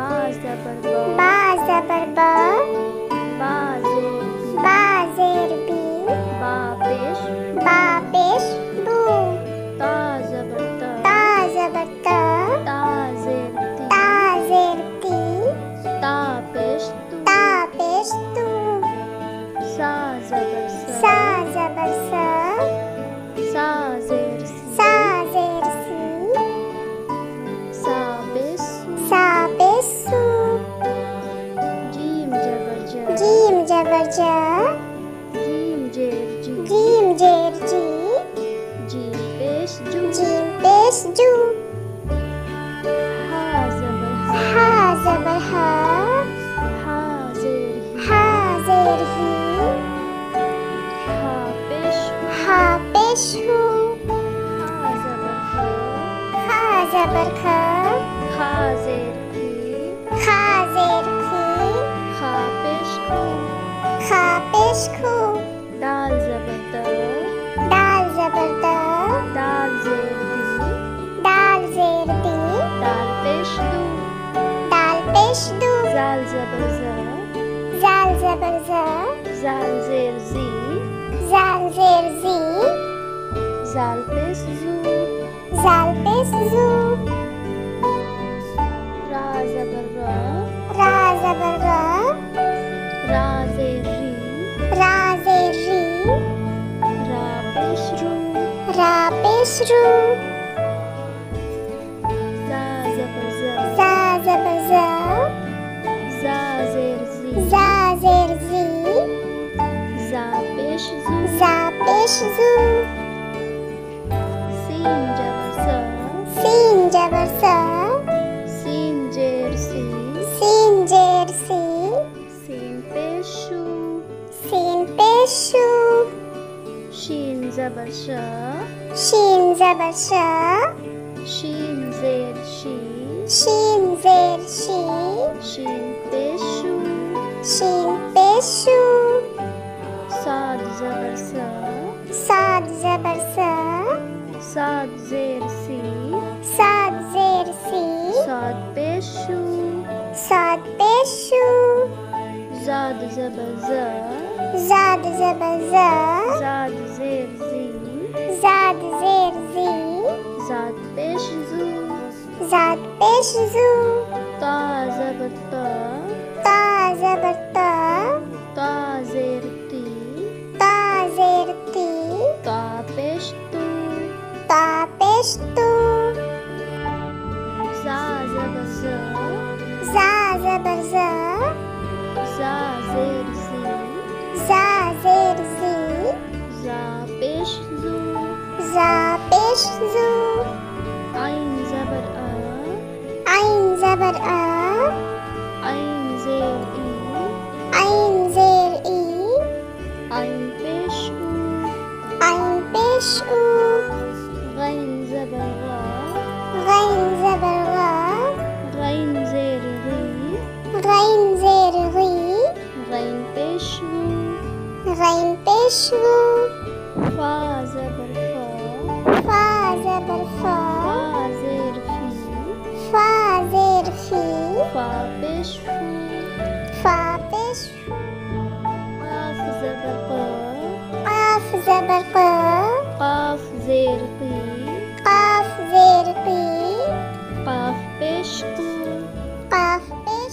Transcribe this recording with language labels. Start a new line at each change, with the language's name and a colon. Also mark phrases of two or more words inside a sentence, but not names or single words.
Urdu: زبر بَ, با زبر بَ, با زیر بِ, با زیر بِ, با پیش, با پیش بُ, تا زبر تَ, تا زبر تَ, تا زیر تِ, تا زیر تِ, تا پیش تُ, تا پیش تُ, ثا زبر ثَ, ثا زبر ثَ, ثا زیر ثِ, ثا زیر ثِ, ثا پیش ثُ, ثا پیش ثُ, جیم زبر جَ, جیم زبر جَ, جیم زیر جِ, جیم زیر جِ, جیم پیش جُ, جیم پیش جُ, حا زبر حَ, حا زبر حَ, حا زیر حِ, حا زیر حِ, حا پیش حُ, حا پیش حُ, حا زبر حَ, خا زبر خَ, خا زیر خِ, خا زیر خِ, خا پیش خُ, خا پیش خُ, دال زبر دَ, دال زبر دَ, دال زیر دِ, دال زیر دِ, دال پیش دُ, دال پیش دُ, ذال زبر ذَ, ذال زبر ذَ, ذال زیر ذِ, ذال زیر ذِ, ذال پیش ذُ, ذال پیش ذُ, را زبر رَ, را زبر رَ, را زیر رِ, را زیر رِ, را پیش رُ, را پیش رُ, زا زبر زَ, زا زبر زَ, زا زیر زِ, زا زیر زِ, زا پیش زُ, زا پیش زُ, سین زبر سَ, سین زبر سَ, سین زیر سِ, سین زیر سِ, سین پیش شُ, سین پیش شُ, شین زبر شَ, شین زبر شَ, شین زیر شِ, شین زیر شِ, شین پیش شُ, شین پیش شُ, صاد زبر صَ, صاد زبر صَ, صاد زیر صِ, صاد زیر صِ, صاد پیش شُ, صاد پیش شُ, ضاد زبر ضَ, ضاد زبر ضَ, ضاد زیر ضِ, ضاد زیر ضِ, ضاد پیش ضُ, ضاد پیش ضُ, طا زبر طَ, طا زبر طَ, طا زیر طِ, طا زیر طِ, طا پیش طُ, طا پیش طُ, ظا زبر ظَ, ظا زبر ظَ, ظا زیر ظِ, ظا زیر ظِ, ظا پیش ظُ, ظا پیش ظُ, عین زبر عَ, عین زبر عَ, عین زیر عِ, عین زیر عِ, عین پیش عُ, عین پیش عُ, غین زبر غَ, غین زبر غَ, غین زیر رِ, غین زیر غِ, غین پیش اُ, غین پیش اُ, فا زبر فَ, فا زبر فَ, فا زیر فِ, فا زیر فِ, فا پیش فُ, فا پیش فُ, قاف زبر قَ, قاف زبر قَ, قاف زیر قِ, قاف زیر قِ, قاف پیش قُ, قاف پیش,